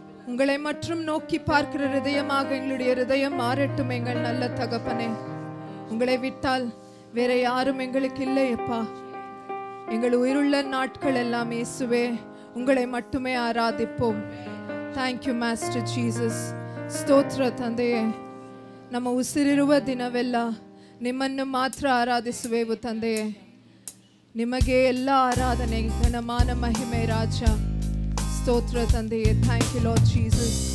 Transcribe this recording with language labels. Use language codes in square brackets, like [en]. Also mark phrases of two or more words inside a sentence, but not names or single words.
[ta] உங்களை மற்றும் நோக்கி பார்க்கிற இதயமாக எங்களுடைய இதயம் மாறட்டும் எங்கள் நல்ல தகப்பனே. உங்களை விட்டால் வேற யாரும் எங்களுக்கு இல்லை அப்பா. எங்கள் உயிருள்ள நாட்கள் எல்லாம் இயேசுவே உங்களை மட்டுமே ஆராதிப்போம். [en] Thank you Master Jesus. [kn] ಸ್ತೋತ್ರ ತಂದೆಯೇ, ನಮ್ಮ ಉಸಿರಿರುವ ದಿನವೆಲ್ಲ ನಿಮ್ಮನ್ನು ಮಾತ್ರ ಆರಾಧಿಸುವೆವು ತಂದೆಯೇ. ನಿಮಗೆ ಎಲ್ಲ ಆರಾಧನೆ, ಘನಮಾನ, ಮಹಿಮೆ, ರಾಜ. ಸ್ತೋತ್ರ ತಂದೆಯೇ. [en] Thank you Lord Jesus.